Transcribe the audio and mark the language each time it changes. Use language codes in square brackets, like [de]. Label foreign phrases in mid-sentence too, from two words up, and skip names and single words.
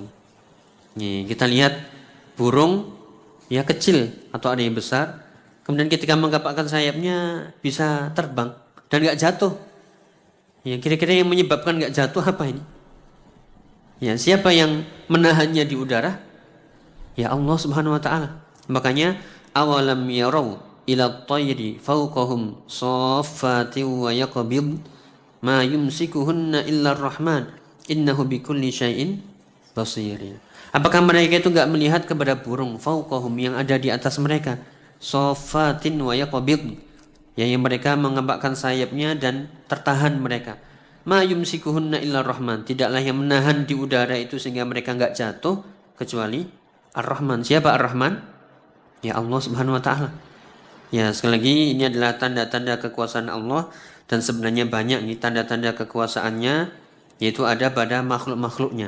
[id] Nih, kita lihat burung ya kecil atau ada yang besar. Kemudian ketika mengepakkan sayapnya bisa terbang dan gak jatuh. Ya, kira-kira yang menyebabkan gak jatuh apa ini? Ya, siapa yang menahannya di udara? [ar] يا الله سبحانه وتعالى. Makanya أولم يروا إلى الطير فوقهم صافات ويقبضن ما يمسكهن إلا الرحمن إنه بكل شيء بصير. [id] Apakah mereka itu enggak melihat kepada burung fawqahum yang ada di atas mereka, [ar] صافات ويقبضن, [id] yang mereka mengembangkan sayapnya dan tertahan mereka. [ar] ما يمسكهن إلا الرحمن, [id] tidaklah yang menahan di udara itu sehingga mereka enggak jatuh kecuali Ar-Rahman. Siapa Ar-Rahman? Ya Allah [ar] سبحانه وتعالى. [id] Ya, sekali lagi ini adalah tanda-tanda kekuasaan Allah dan sebenarnya banyak nih tanda-tanda kekuasaannya, yaitu ada pada makhluk-makhluknya.